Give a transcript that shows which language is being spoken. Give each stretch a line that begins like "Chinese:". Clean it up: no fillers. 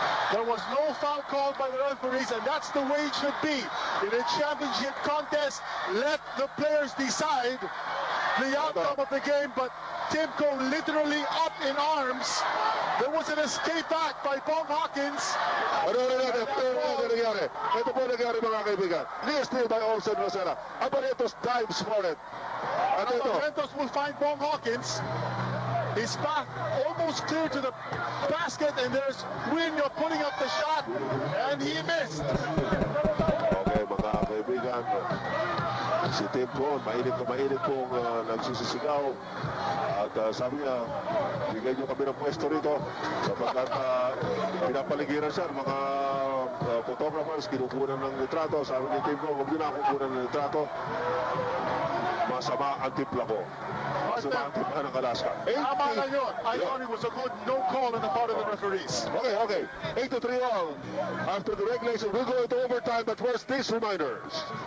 English: There was no foul called by the referees, and that's the way it should be. In a championship contest, let the players decide the outcome of the game, but Timko literally up in arms. There was an escape act by Bong Hawkins.
Filipino: Ito po nangyari mga kaibigan.
English: Steal by Olsen Rosella. Abarientos dives for it. Abarientos will find Bong Hawkins. His back almost clear to the basket, and there's Winyo putting up the shot, and he missed.
Filipino: Okay, mga kaibigan. Si Timko, mainit pong nagsisisigaw. At sabi niya, bigay niyo kami ng pwesto rito sapagkat pinapaligiran siya ng mga photographers, kinukunan ng litrato. Sabi ni Timko, huwag niyo na akong kunan ng litrato. Masama ang timpla ko. Masama ang timpla ng Alaska. Tama na yun.
English: I thought it was a good no call on the part of the referees. Okay. 8-3 all. After the regulation, we'll go into overtime, but first, these reminders.